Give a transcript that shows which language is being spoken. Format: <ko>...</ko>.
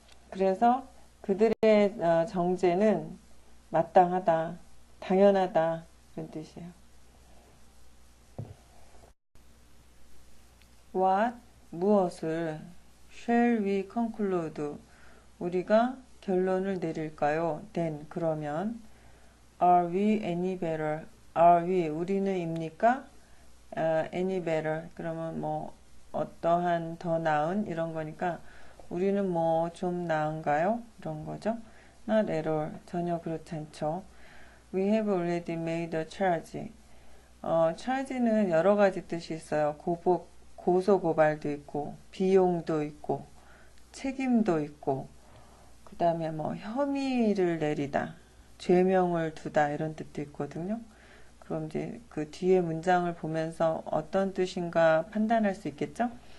<ko>그래서 그들의 정죄는 마땅하다, 당연하다 이런 뜻이에요.</ko> <en>What?</en> <ko>무엇을?</ko> <en>Shall we conclude?</en> <ko>우리가 결론을 내릴까요?</ko> <en>Then,</en> <ko>그러면</ko> <en>Are we any better? Are we,</en> <ko>우리는 입니까?</ko> <en>Any better?</en> <ko>그러면 뭐 어떠한 더 나은 이런 거니까 우리는 뭐 좀 나은가요? 이런 거죠.</ko> <en>Not at all.</en> <ko>전혀 그렇지 않죠.</ko> <en>We have already made a charge.</en> <ko>charge는 여러 가지 뜻이 있어요. 고소 고발도 있고 비용도 있고 책임도 있고 그 다음에 뭐 혐의를 내리다 죄명을 두다 이런 뜻도 있거든요. 그럼 이제 그 뒤에 문장을 보면서 어떤 뜻인가 판단할 수 있겠죠.</ko>